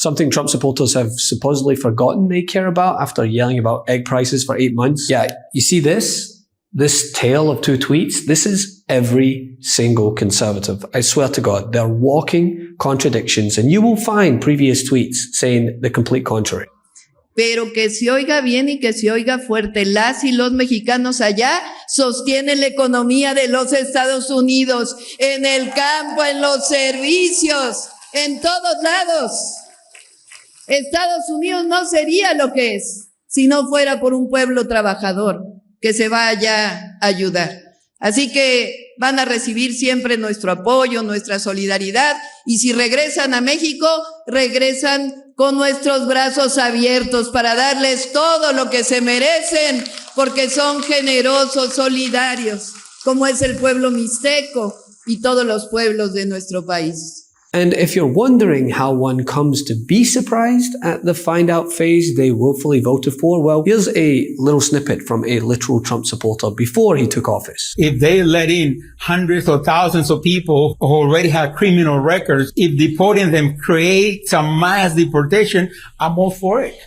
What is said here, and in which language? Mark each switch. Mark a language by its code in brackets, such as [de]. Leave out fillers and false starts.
[en] Something Trump supporters have supposedly forgotten they care about after yelling about egg prices for 8 months. Yeah, you see this tale of two tweets? This is every single conservative. I swear to God, they're walking contradictions, and you will find previous tweets saying the complete contrary. [es] Pero que se oiga bien y que se oiga fuerte, las y los mexicanos allá sostienen la economía de los Estados Unidos, en el campo, en los servicios, en todos lados. Estados Unidos no sería lo que es si no fuera por un pueblo trabajador que se va allá a ayudar. Así que van a recibir siempre nuestro apoyo, nuestra solidaridad, y si regresan a México, regresan con nuestros brazos abiertos para darles todo lo que se merecen, porque son generosos, solidarios, como es el pueblo mixteco y todos los pueblos de nuestro país. [en] And if you're wondering how one comes to be surprised at the find out phase they willfully voted for, well, here's a little snippet from a literal Trump supporter before he took office. If they let in hundreds or thousands of people who already have criminal records, if deporting them creates a mass deportation, I'm all for it.